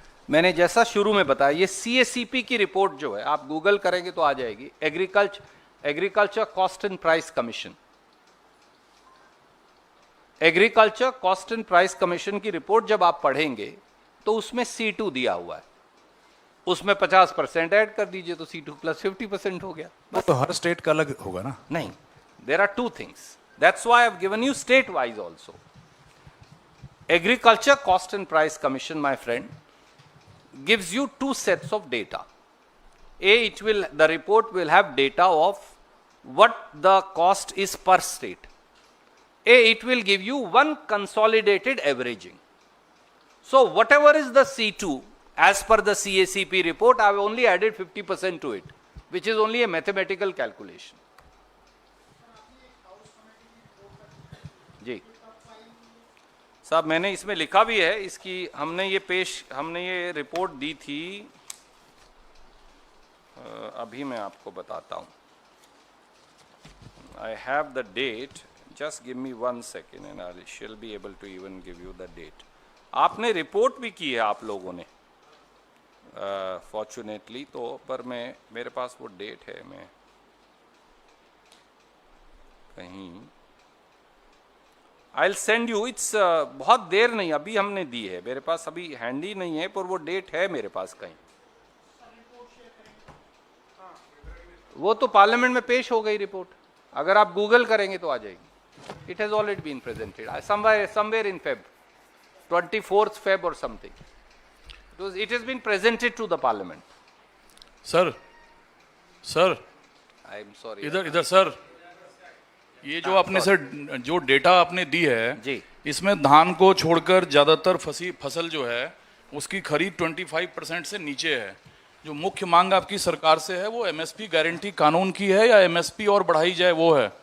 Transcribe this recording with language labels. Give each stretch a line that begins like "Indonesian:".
Hindi: मैंने जैसा शुरू में बताया, ये CACP की रिपोर्ट जो है, आप गूगल करेंगे तो आ जाएगी, agriculture cost and price commission. Agriculture cost and price commission की रिपोर्ट जब आप पढ़ेंगे तो उसमें C2 दिया हुआ है, उसमें 50% ऐड कर दीजिए तो C2 प्लस 50% हो गया। वो तो हर स्टेट का अलग होगा ना?
English: नहीं, there are 2 things, that's why I've given you state wise also. Agriculture Cost and Price Commission, my friend, gives you 2 sets of data. The report will have data of what the cost is per state. It will give you one consolidated averaging. So whatever is the C2 as per the CACP report, I've only added 50% to it, which is only a mathematical calculation.
Hindi: जी साहब, मैंने इसमें लिखा भी है, इसकी हमने ये report दी थी। अभी मैं आपको बताता हूँ।
English: I have the date, just give me 1 second and I shall be able to even give you the date.
Hindi: आपने रिपोर्ट भी की है आप लोगों ने, फॉर्चुनेटली, तो पर मेरे पास वो डेट है, मैं कहीं
English: I will send you.
Hindi: It's बहुत देर नहीं, अभी हमने दी है, मेरे पास अभी हैंडी नहीं है, पर वो डेट है मेरे पास कहीं। वो तो पार्लियामेंट में पेश हो गई रिपोर्ट, अगर आप गूगल करेंगे तो आ जाएगी।
English: It has already been presented somewhere in Feb, 24th Feb or something. It has been presented to the parliament.
Hindi: Sir
English: I am sorry.
Hindi: इधर सर, ये जो आपने सर जो डेटा आपने दी है जी, इसमें धान को छोड़कर ज्यादातर फसल जो है उसकी खरीद 25% से नीचे है। जो मुख्य मांग आपकी सरकार से है वो एमएसपी गारंटी कानून की है या एमएसपी और बढ़ाई जाए वो है?